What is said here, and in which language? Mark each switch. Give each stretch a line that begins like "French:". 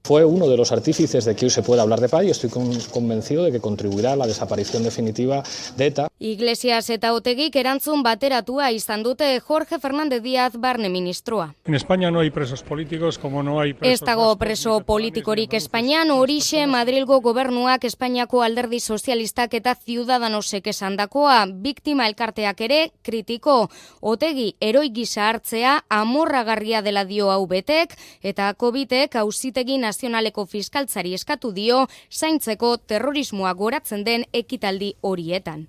Spanish: Fue uno de los artífices de que hoy se pueda hablar de paz y estoy convencido de que contribuirá a la desaparición definitiva de ETA.
Basque: Iglesias eta Otegik erantzun bateratua izan dute Jorge Fernández Díaz barne ministroa.
Spanish: En España no hay presos políticos como no hay presos.
Basque: Ez dago preso politikorik Espainian, horixe Madrilgo gobernuak, Espainiako Alderdi Sozialistak eta Ciudadanosek esandakoa, biktima elkarteak ere kritiko. Otegi heroi gisa hartzea amorragarria dela dio hau betek, eta Covitek Auzitegi Nazionaleko fiskaltzari eskatu dio zaintzeko terrorismoa goratzen den ekitaldi horietan.